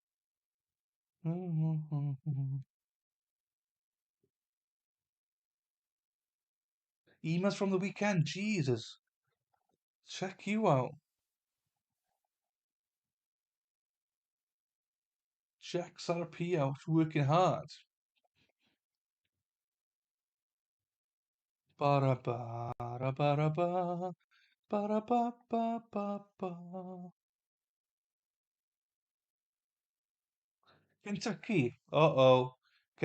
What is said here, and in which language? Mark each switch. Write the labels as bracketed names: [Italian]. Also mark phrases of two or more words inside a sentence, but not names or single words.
[English] Emails from the weekend. Jesus. Check you out. Check Sarah P out. Working hard. Ba ba ba ba ba ba ba ba ba. Kentucky. Uh-oh.